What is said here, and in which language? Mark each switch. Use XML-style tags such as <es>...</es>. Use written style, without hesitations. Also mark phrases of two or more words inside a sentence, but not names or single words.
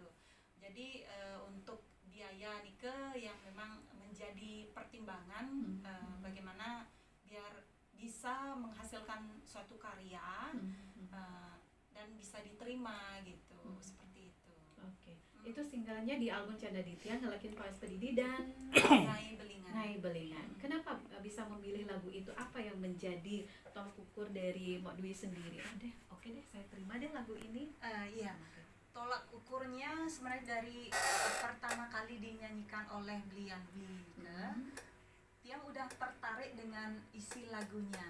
<id>Jadi untuk biaya Nike yang memang menjadi pertimbangan bagaimana biar bisa menghasilkan suatu karya dan bisa diterima gitu, seperti itu. Oke. Itu singlenya di album Canda Ditya, Ngelakin Paes Pedidi dan Ngai Belingan. Ngai Belingan. Kenapa bisa memilih lagu itu? Apa yang menjadi tolak ukur dari Mak Dwi sendiri? Oke deh, saya terima deh lagu ini. Iya, tolak ukurnya sebenarnya dari pertama kali dinyanyikan oleh Blian Blike, dia udah tertarik dengan isi lagunya,</id>